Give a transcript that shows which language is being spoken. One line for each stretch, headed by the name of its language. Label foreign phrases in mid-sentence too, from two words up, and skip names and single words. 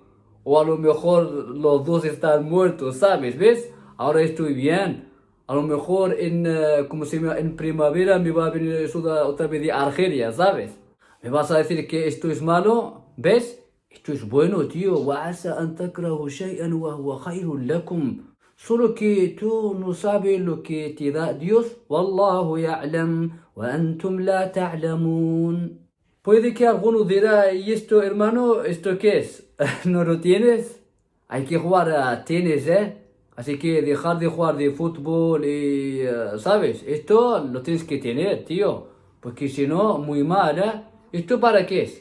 Spanish: O a lo mejor los dos están muertos, ¿sabes? ¿Ves? Ahora estoy bien. A lo mejor en primavera me va a venir eso otra vez de Argelia, ¿sabes? ¿Me vas a decir que esto es malo? ¿Ves? Esto es bueno, tío.
Arabic: وَعَسَىٰ أَن تَكْرَهُوا شَيْئًا وَهُوَ خَيْرٌ لَكُمْ.
Spanish: Solo que tú no sabes lo que te da Dios.
Arabic: والله يعلم وأنتم لا تعلمون.
Spanish: Puede que alguno dirá, ¿y esto, hermano? ¿Esto qué es? ¿No lo tienes? Hay que jugar a tenis, ¿eh? Así que dejar de jugar de fútbol y, ¿sabes? Esto lo tienes que tener, tío. Porque si no, muy mal, ¿eh? ¿Esto para qué es?